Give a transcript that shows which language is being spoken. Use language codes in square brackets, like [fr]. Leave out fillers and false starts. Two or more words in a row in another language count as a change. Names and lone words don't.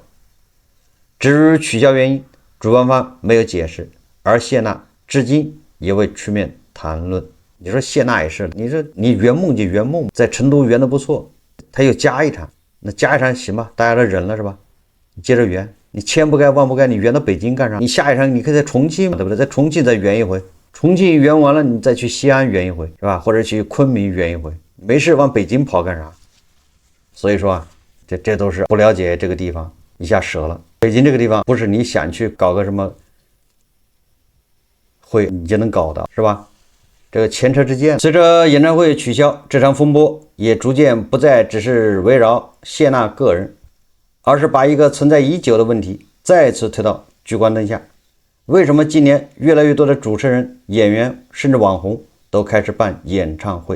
[zh] 至于取消原因，主办方沒有解釋，而謝娜至今也未出面談論。你說謝娜也是，你說你圓夢就圓夢，在成都圓的不錯，他又加一場，那加一場行吧，大家都忍了是吧？你接着圓，你千不該萬不該，你圓到北京幹啥？你下一場你可以在重慶嘛，对不对？在重慶再圓一回，重慶圓完了你再去西安圓一回，是吧？或者去昆明圓一回，沒事往北京跑幹啥？所以說啊，這都是不了解這個地方，一下折了。北京這個地方不是你想去搞個什麼會你就能搞的，是吧？這個前車之鑑。隨着演唱會取消，這場風波也逐漸不再只是圍繞謝娜個人，而是把一個存在已久的問題再次推到聚光燈下。為什麼今年越來越多的主持人、演員甚至網紅都開始辦演唱會？